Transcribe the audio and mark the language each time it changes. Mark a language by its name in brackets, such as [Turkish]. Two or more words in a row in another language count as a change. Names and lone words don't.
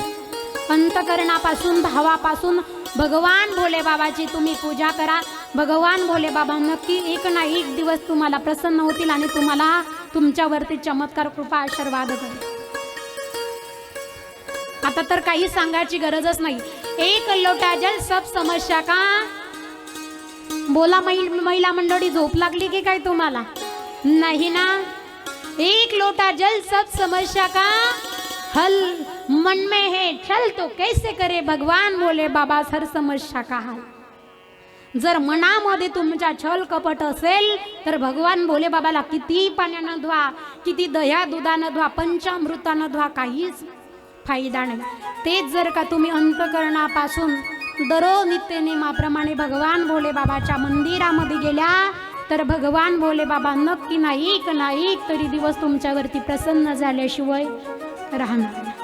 [Marathi] अंतकरणापासून, भावापासून भगवान भोले बाबाची तुम्ही पूजा करा. भगवान भोले बाबा नक्की एक ना एक दिवस तुम्हाला प्रसन्न होतील आणि तुम्हाला तुमच्यावरती चमत्कार कृपा आशीर्वाद करेल. आता तर काही सांगायची गरजच नाही. [Hindi] एक लोटा जल सब समस्या का. [Marathi] बोला महिला मंडळी, झोप लागली की काय तुम्हाला? नाही ना. [Hindi] एक लोटा जल सब समस्या का हल मन में है चल तो कैसे करे भगवान भोले बाबा हर समस्या का हल. [Marathi] जर मनामध्ये तुमच्या छल कपट असेल तर भगवान भोले बाबाला किती पाण्यानं धुवा, किती दह्या दुधानं धुवा, पंचामृतानं धुवा, काहीच फायदा नाही. तेच जर का तुम्ही अंतकरणापासून दररोज नित्यनेमाप्रमाणे भगवान भोले बाबाच्या मंदिरामध्ये गेल्या तर भगवान भोले बाबा नक्की ना एक तरी दिवस तुमच्यावरती प्रसन्न झाल्याशिवाय राहणार.